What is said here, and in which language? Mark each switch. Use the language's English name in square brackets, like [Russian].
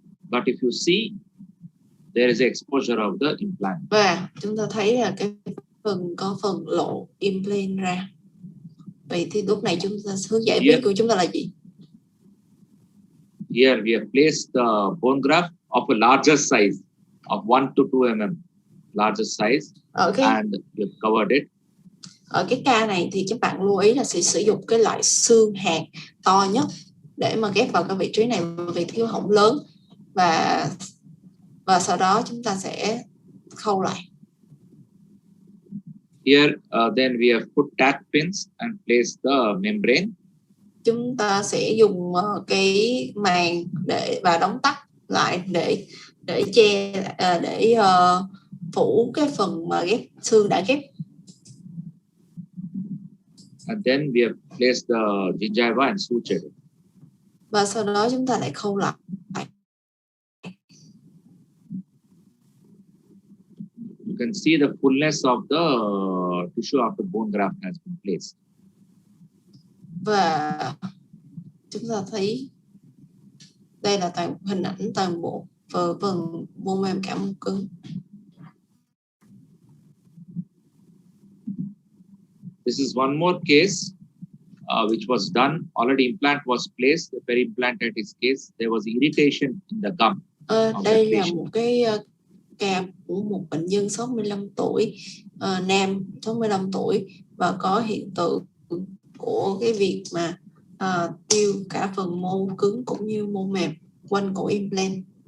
[English] But if you see, there is exposure of the implant. [Vietnamese] Và chúng ta thấy là cái có phần lộ implant ra. Vậy thì lúc này chúng ta hướng giải quyết của chúng ta là gì? [English] Here we have placed the bone graft of a larger size, of 1 to 2 mm, larger size, and we have covered it. [Vietnamese] Ở cái ca này thì các bạn lưu ý là sẽ sử dụng cái loại xương hạt to nhất để mà ghép vào cái vị trí này, vì thiếu hỏng lớn, và sau đó chúng ta sẽ khâu lại. [English] Here then we have put tack pins and placed the membrane. [Vietnamese] Chúng ta sẽ dùng cái màng để và đóng tắc lại để che để phủ cái phần mà ghép xương đã ghép. [English] And then we have placed the gingiva and sutured it. [Vietnamese] Và sau đó chúng ta lại khâu lại. [English] You can see the fullness of the tissue after bone graft has been placed. [Vietnamese] Và chúng ta thấy đây là hình ảnh toàn bộ phần mô mềm cả mô cứng. [English] This is one more case which was done. Already implant was placed. The peri-implanted his case. There was irritation in the gum. [Vietnamese] Đây là một cái ca của một bệnh nhân 65 tuổi, nam 65 tuổi và có hiện tượng của cái việc mà tiêu cả phần mô cứng cũng như mô mềm quanh cổ implant.